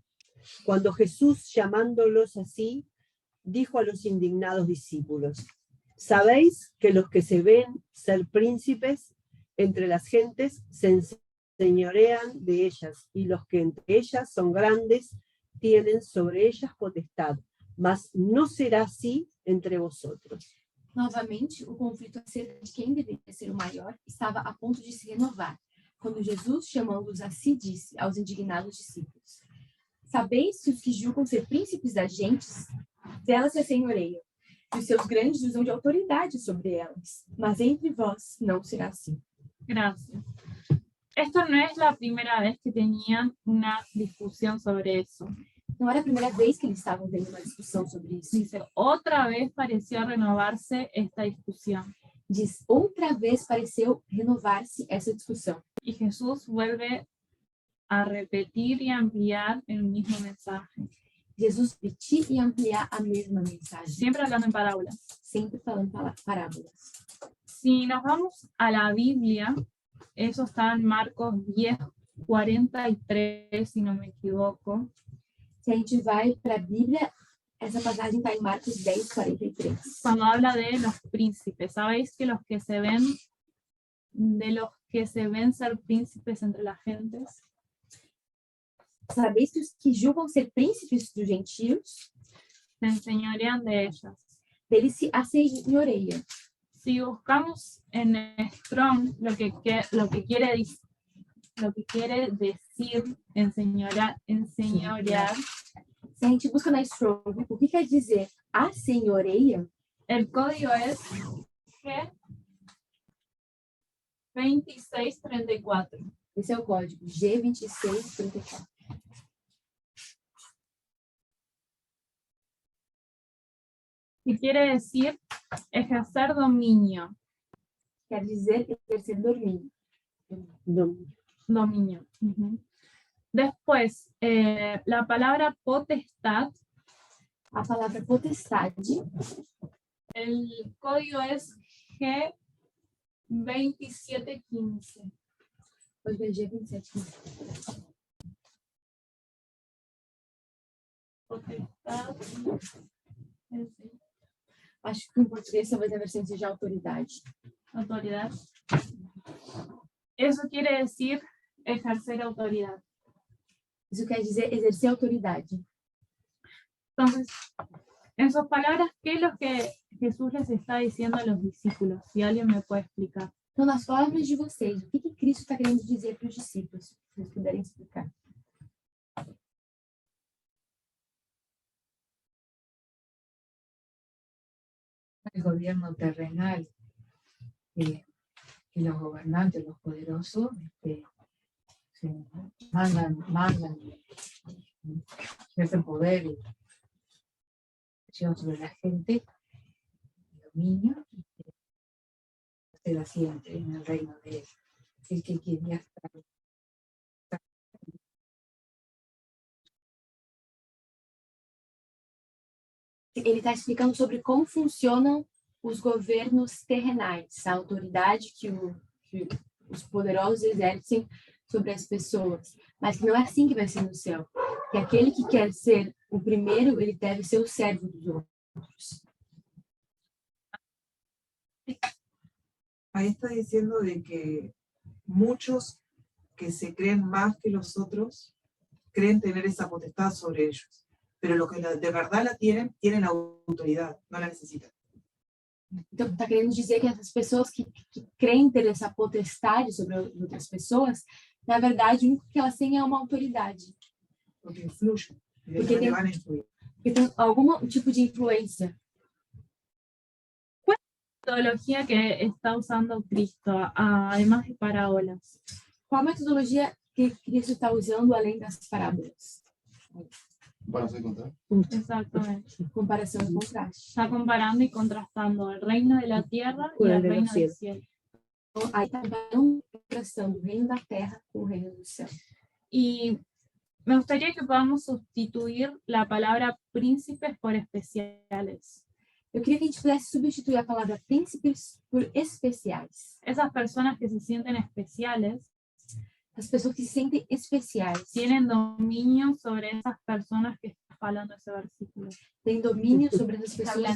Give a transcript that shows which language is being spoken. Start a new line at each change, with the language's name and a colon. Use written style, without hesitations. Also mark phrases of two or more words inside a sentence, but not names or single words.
Spanish: Cuando Jesús, llamándolos así, dijo a los indignados discípulos: ¿sabéis que los que se ven ser príncipes entre las gentes se enseñorean de ellas, y los que entre ellas son grandes tienen sobre ellas potestad? Mas no será así entre vosotros.
Portuguese: Novamente, o conflito acerca de quem deveria ser o maior estava a ponto de se renovar, quando Jesus, chamando-os a si, disse aos indignados discípulos: sabeis que os que julgam ser príncipes das gentes, delas se assenhoreiam, e os seus grandes usam de autoridade sobre elas, mas entre vós não será assim.
Spanish: Gracias. Esto no es la primera vez que tenían una discusión sobre eso.
Portuguese: Não era a primeira vez que eles estavam tendo uma discussão sobre isso.
Spanish: Dice, otra vez pareció renovarse esta discusión.
Portuguese: Diz, outra vez pareceu renovar-se essa discussão.
Spanish: Y Jesús vuelve a repetir y ampliar el mismo mensaje.
Portuguese: Jesus repetir e ampliar a mesma mensagem,
Spanish: Siempre hablando en parábolas.
Portuguese: sempre falando parábolas.
Spanish: Si nos vamos a la Biblia, eso está en Marcos 10:43, si no me equivoco.
Portuguese: Se a gente vai para a Bíblia, essa passagem está em Marcos 10:43.
Spanish: Cuando habla de los príncipes, ¿sabéis que los que se ven, de los que se ven ser príncipes entre las gentes?
Portuguese: Sabeis que os que julgam ser príncipes dos gentios,
Spanish: Se enseñorean de ellas.
Portuguese: deles se assenhoreiam.
Spanish: Si buscamos en Strong lo que quiere decir enseñorear,
Portuguese: Se a gente busca na Strong, o que quer dizer assenhoreia?
Spanish: el código es G2634.
Portuguese: Esse é o código G2634.
Spanish: Y quiere decir ejercer dominio.
Portuguese: Quer dizer exercer domínio.
Spanish: Dominio. Ujú. Después, la palabra potestad,
Portuguese: A palavra potestade,
Spanish: el código es G2715.
Portuguese: código é G27.
Spanish: Potestad.
Portuguese: Acho que em português talvez a versão seja autoridade.
Spanish: Autoridad. Eso quiere decir ejercer autoridad.
Portuguese: Isso quer dizer exercer autoridade.
Spanish: Entonces, En sus palabras, ¿qué es lo que Jesús les está diciendo a los discípulos? Si alguien me puede explicar.
Portuguese: Então, nas palavras de vocês, o que Cristo está querendo dizer para os discípulos? Se vocês puderem explicar.
Spanish: El gobierno terrenal, que los gobernantes, los poderosos, se mandan ese poder y presión sobre la gente, dominio, y se la siente en el reino de él. El que quería estar.
Portuguese: Ele está explicando sobre como funcionam os governos terrenais, a autoridade que os poderosos exercem sobre as pessoas, mas que não é assim que vai ser no céu. Que aquele que quer ser o primeiro, ele deve ser o servo dos outros.
Spanish: Ahí está diciendo de que muchos que se creen más que los otros creen tener esa potestad sobre ellos, pero los que de verdad la tienen autoridad, no la necesitan.
Portuguese: Então, está querendo dizer que essas pessoas que creem ter essa potestade sobre outras pessoas, na verdade, o único que elas têm é uma autoridade.
Spanish: Porque influyen, Porque te van a influir.
Portuguese: Porque tem algum tipo de influência.
Spanish: Metodología que está usando Cristo, además de parábolas. Qual a metodologia que Cristo está usando além das parábolas? Para hacer contar. Exactamente.
Portuguese: Comparação e contraste.
Spanish: Está comparando y contrastando el reino de la tierra y Con el el de los reino del cielos. cielo.
Portuguese: Então, aí está contrastando o reino da terra com o reino do céu.
Spanish: Y me gustaría que podamos sustituir la palabra príncipes por especiales.
Portuguese: Eu queria que a gente pudesse substituir a palavra príncipes por especiais.
Spanish: Esas personas que se sienten especiales
Portuguese: As pessoas que se sentem especiais
Spanish: tienen dominio sobre esas personas que está hablando ese versículo.
Portuguese: têm domínio sobre essas pessoas.